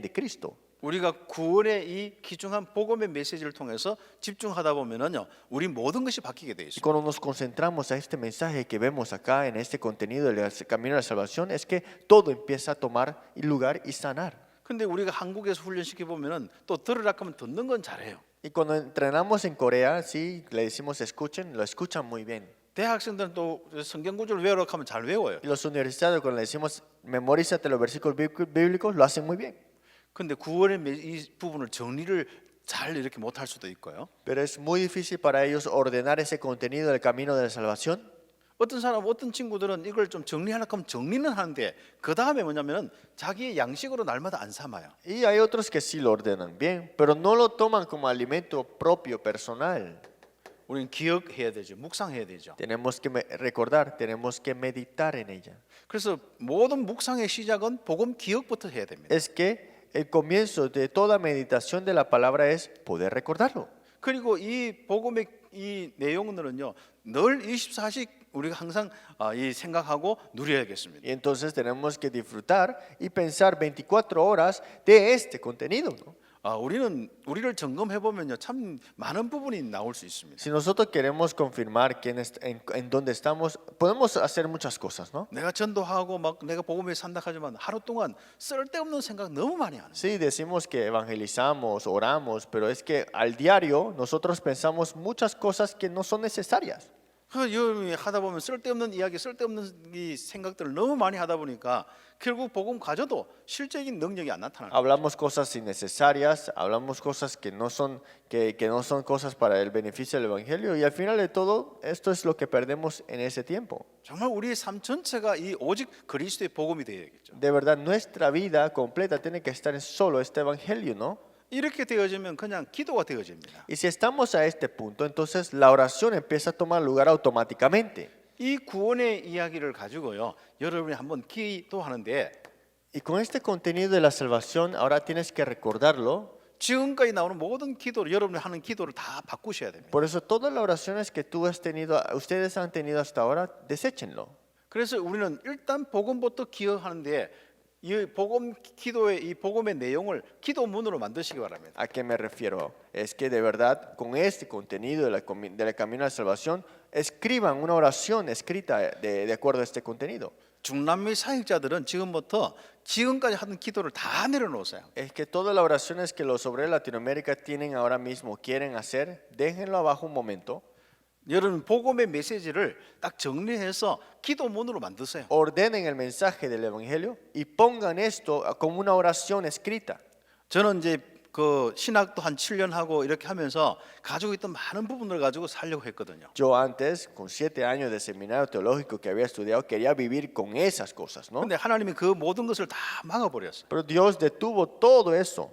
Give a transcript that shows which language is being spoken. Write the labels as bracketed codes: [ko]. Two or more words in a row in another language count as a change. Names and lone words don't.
[es] De Cristo. [ko] 우리가 구원의 이 귀중한 복음의 메시지를 통해서 집중하다 보면은요, 우리 모든 것이 바뀌게 돼 [es] Y [ko] 있습니다. [es] cuando nos concentramos a este mensaje que vemos acá en este contenido del camino de la salvación, es que todo empieza a tomar lugar y sanar. [ko] 근데 우리가 한국에서 훈련시켜 보면은 또 들으라 하면 듣는 건 잘해요. [es] Y cuando entrenamos en Corea, sí, le decimos escuchen, lo escuchan muy bien. [ko] 대학생들은 또 성경 구절을 외우라 하면 잘 외워요. [es] Y los universitarios, cuando le decimos memorízate los versículos bíblicos, lo hacen muy bien. [ko] 근데 구원의 이 부분을 정리를 잘 이렇게 못 할 수도 있고요. [es] Pero es muy difícil para ellos ordenar ese contenido del camino de la salvación. [ko] 어떤 사람, 어떤 친구들은 이걸 좀 정리하려고 하면 정리는 하는데 그 다음에 뭐냐면은 자기의 양식으로 날마다 안 삼아요. [es] Y hay otros que sí lo ordenan bien, pero no lo toman como alimento propio, personal. [ko] 우리는 기억해야 되죠. 묵상해야 되죠. [es] Tenemos que recordar, tenemos que meditar en ella. [ko] 그래서 모든 묵상의 시작은 복음 기억부터 해야 됩니다. [es] Es que el comienzo de toda meditación de la palabra es poder recordarlo. [ko] 그리고 이 복음의 이 내용들은요, 늘 24시 우리가 항상 이 생각하고 누려야겠습니다. [es] Y entonces tenemos que disfrutar y pensar 24 horas de este contenido, ¿no? [ko] 우리를 점검해 보면요, 참 많은 부분이 나올 수 있습니다. [es] Si nosotros queremos confirmar en dónde estamos, podemos hacer muchas cosas, ¿no? [ko] 내가 전도하고 막 내가 복음에 산다 하지만 하루 동안 쓸데없는 생각 너무 많이 하는. [es] Sí, decimos que evangelizamos, oramos, pero es que al diario nosotros pensamos muchas cosas que no son necesarias. [ko] 그 하다 보면 쓸데없는 이야기, 쓸데없는 이 생각들을 너무 많이 하다 보니까 결국 복음 가져도 실제적인 능력이 안 나타나요. [es] Hablamos cosas innecesarias, hablamos cosas que no son cosas para el beneficio del evangelio y al final de todo esto es lo que perdemos en ese tiempo. [ko] 정말 우리의 삶 전체가 이 오직 그리스도의 복음이 되어야겠죠. [es] De verdad nuestra vida completa tiene que estar en solo este evangelio, ¿no? [ko] 이렇게 되어지면 그냥 기도가 되어집니다. [es] Y si estamos a este punto, entonces la oración empieza a tomar lugar automáticamente. [ko] 이 구원의 이야기를 가지고요, 여러분이 한번 기도하는데 [es] Y con este contenido de la salvación, ahora tienes que recordarlo. [ko] 지금까지 나오는 모든 기도를 여러분이 하는 기도를 다 바꾸셔야 됩니다. [es] Por eso todas las oraciones que ustedes han tenido hasta ahora, deséchenlo. [ko] 그래서 우리는 일단 복음부터 기억하는데 이 복음 기도의 이 복음의 내용을 기도문으로 만드시기 바랍니다. [es] ¿A qué me refiero? Es que de verdad con este contenido del camino de la salvación escriban una oración escrita de acuerdo a este contenido. [ko] 중남미 사역자들은 지금부터 지금까지 하는 기도를 다 내려놓으세요. [es] Es que todas las oraciones que los obreros de Latinoamérica tienen ahora mismo, quieren hacer, déjenlo abajo un momento. [ko] 여러분 복음의 메시지를 딱 정리해서 기도문으로 만드세요. [es] Ordenen el mensaje del evangelio y pongan esto como una oración escrita. [ko] 저는 이제 그 신학도 한 7년 하고 이렇게 하면서 가지고 있던 많은 부분을 가지고 살려고 했거든요. [es] Yo antes, con 7 años de seminario teológico que había estudiado, quería vivir con esas cosas, ¿no? [ko] 근데 하나님이 그 모든 것을 다 막아버렸어요. [es] Pero Dios detuvo todo eso.